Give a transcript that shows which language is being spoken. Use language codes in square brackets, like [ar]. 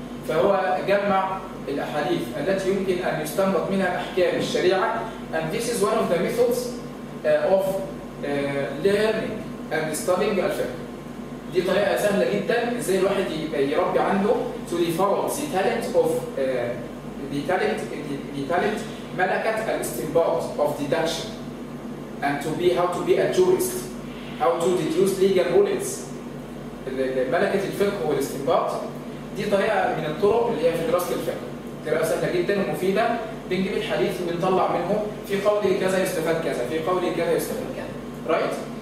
[ar] فهو جمع الأحاديث التي يمكن أن يستنبط منها أحكام الشريعة. [en] And this is one of the methods of learning and studying الفقه. دي طريقة سهلة جدا ازاي الواحد يربي عنده to develop the talent of the talent ملكة الاستنباط of deduction and how to be a jurist, how to deduce legal rulings. [ar] ملكة الفقه والاستنباط دي طريقة من الطرق اللي هي في دراسة الفقه. طريقة سهلة جدا ومفيدة. بنجيب الحديث وبنطلع منه في قوله كذا يستفاد كذا، في قوله كذا يستفاد كذا. Right?